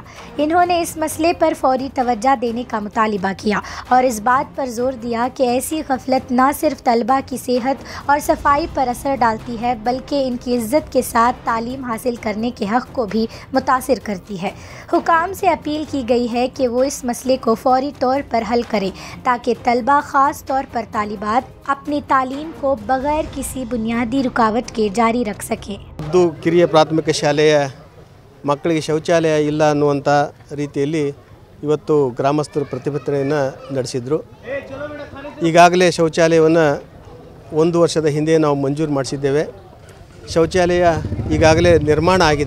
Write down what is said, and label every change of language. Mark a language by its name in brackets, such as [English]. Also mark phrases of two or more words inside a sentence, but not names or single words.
[Urdu] انہوں نے اس مسئلے پر فوری توجہ دینے کا مطالبہ کیا اور اس بات پر زور دیا کہ ایسی غفلت نہ صرف طلبہ کی صحت اور صفائی پر اثر ڈالتی ہے، بلکہ ان کی عزت کے ساتھ تعلیم حاصل کرنے کے حق کو بھی متاثر کرتی ہے. حکام سے اپیل کی گئی ہے کہ وہ اس مسئلے کو فوری طور پر حل کریں، تاکہ طلبہ خاص طور پر طالبات اپنی تعلیم کو بغیر کسی بنیادی رکاوٹ کے جاری رکھ سکیں. [Kannada] ಉರ್ದು ಕಿರಿಯ ಪ್ರಾಥಮಿಕ ಶಾಲೆಯ ಮಕ್ಕಳಿಗೆ ಶೌಚಾಲಯ ಇಲ್ಲ ಅನ್ನುವಂಥ ರೀತಿಯಲ್ಲಿ ಇವತ್ತು ಗ್ರಾಮಸ್ಥರು ಪ್ರತಿಭಟನೆಯನ್ನು ನಡೆಸಿದರು. ಈಗಾಗಲೇ ಶೌಚಾಲಯವನ್ನು 1 ವರ್ಷದ ಹಿಂದೆ ನಾವು ಮಂಜೂರು ಮಾಡಿಸಿದ್ದೇವೆ. ಶೌಚಾಲಯ ಈಗಾಗಲೇ ನಿರ್ಮಾಣ ಆಗಿದೆ.